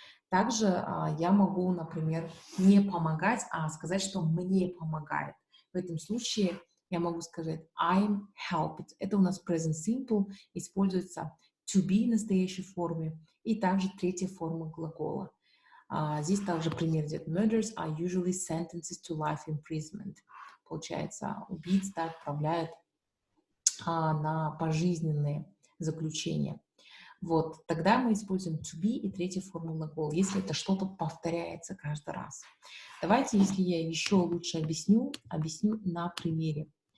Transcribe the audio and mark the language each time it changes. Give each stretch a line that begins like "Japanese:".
Russian: Также я могу, например, не помогать, а сказать, что мне помогает. В этом случае я могу сказать
English: I'm helped.
Russian: Это у нас present simple, используется to be в настоящей форме, и также третья форма глагола. Здесь также пример идет.
English: Murders are usually sentences to life imprisonment.
Russian: Получается, убийц отправляют на пожизненные заключения. Вот, тогда мы используем to be и третью форму глагола, если это что-то повторяется каждый раз. Давайте, если я еще лучше объясню на примере.